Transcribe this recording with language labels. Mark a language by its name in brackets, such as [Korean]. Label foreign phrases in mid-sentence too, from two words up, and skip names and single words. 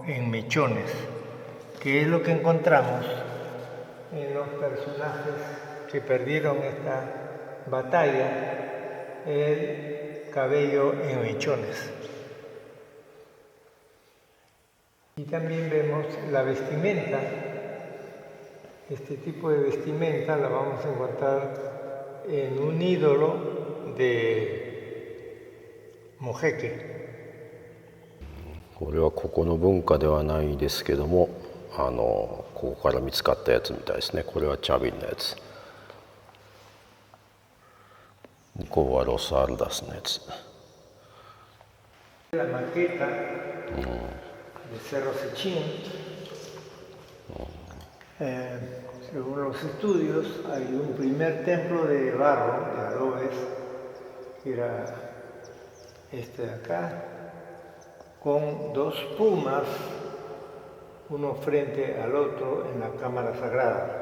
[Spanish] En mechones, que es lo que encontramos en los personajes que perdieron esta batalla, el cabello en mechones. Y también vemos la vestimenta. Este tipo de vestimenta la vamos a encontrar en un ídolo de Mojeque. [Japanese] これはここの文化ではないですけども、ここから見つかったやつみたいですね。これはチャビンのやつ。ここはロスアルダスのやつ。 [Spanish] La maqueta de Cerro Sechín, según los estudios, hay un primer templo de barro, de adobes, que era este de acá, con dos pumas, uno frente al otro en la cámara sagrada.